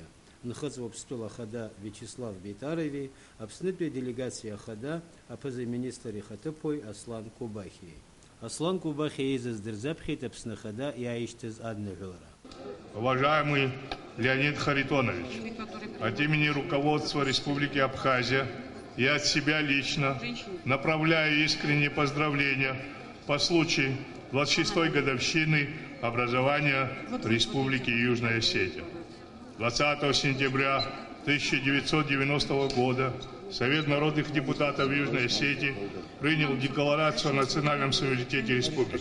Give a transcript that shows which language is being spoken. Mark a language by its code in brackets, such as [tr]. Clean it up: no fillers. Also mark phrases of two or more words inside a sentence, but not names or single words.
[ab] Нхыҵ Уаԥстәыла ахада Вячеслав Бейтарови, Аԥснытәи аделегациа ахада аԥыза-министр ихаҭыԥуаҩ Аслан Кубахи. Аслан Кубахи еизаз дырзаԥхьеит Аԥсны ахада иааишьҭыз аднаҳәалара. [ru] Уважаемый Леонид Харитонович, от имени руководства Республики Абхазия и от себя лично направляю искренние поздравления по случаю 26-й годовщины образования Республики Южная Осетия. 20 сентября 1990 года Совет народных депутатов Южной Осетии принял декларацию о национальном суверенитете республики.